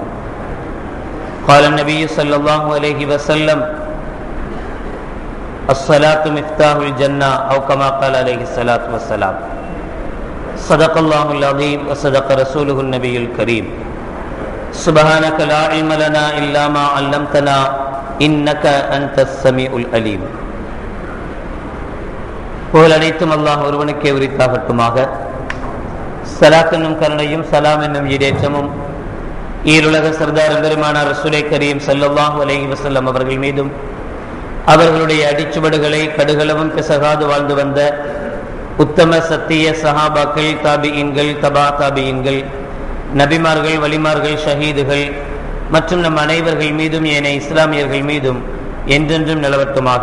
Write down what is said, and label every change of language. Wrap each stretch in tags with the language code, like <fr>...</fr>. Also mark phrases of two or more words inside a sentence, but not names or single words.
<ar>قال النبي صلى الله عليه وسلم: الصلاة مفتاح الجنة، أو كما قال عليه الصلاة والسلام. صدق الله العظيم وصدق رسوله النبي الكريم. سبحانك لا علم لنا إلا ما علمتنا إنك أنت السميع العليم.</ar> <ta>புகழ் அனைத்தும் அல்லாஹ் ஒருவனுக்கே உரித்தாகட்டுமாக. ஸலாத் என்னும் கருணையும் சலாம் என்னும் ஈடேற்றமும் ஈருலக சர்தார் பெருமானார் ரசூலே கரீம்</ta> <ar>صلى الله عليه وسلم</ar> <ta>அவர்கள் மீதும், அவர்களுடைய அடிச்சுவடுகளை கடுகளவும் பிசகாது வாழ்ந்து வந்த உத்தம சத்திய சஹாபாக்கள், தாபிஈன்கள், தபா தாபிஈன்கள், நபிமார்கள், வலிமார்கள், ஷஹீதுகள் மற்றும் நம் அனைவர்கள் மீதும் ஏனைய இஸ்லாமியர்கள் மீதும் என்றென்றும் நிலவட்டுமாக.</ta>